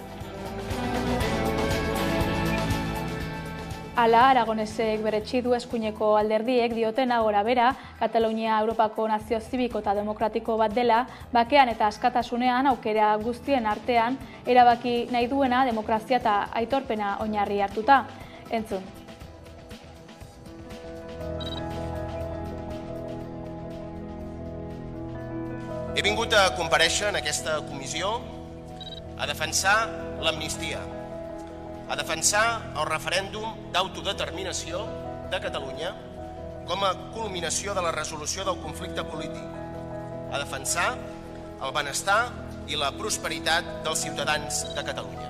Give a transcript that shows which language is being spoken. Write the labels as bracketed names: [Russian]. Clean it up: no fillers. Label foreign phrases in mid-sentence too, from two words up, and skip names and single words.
[Basque] Hala, Aragonesek berretsi du eskuineko alderdiek diotena gorabera, Katalunia Europako nazio zibiko eta demokratiko bat dela, bakean eta askatasunean aukera guztien artean, erabaki nahi duena demokrazia eta aitorpena oinarri hartuta. Entzun. [Catalan] He vingut a comparèixer en aquesta comissió a defensar l'amnistia, a defensar el referèndum d'autodeterminació de Catalunya com a culminació de la resolució del conflicte polític, a defensar el benestar i la prosperitat dels ciutadans de Catalunya.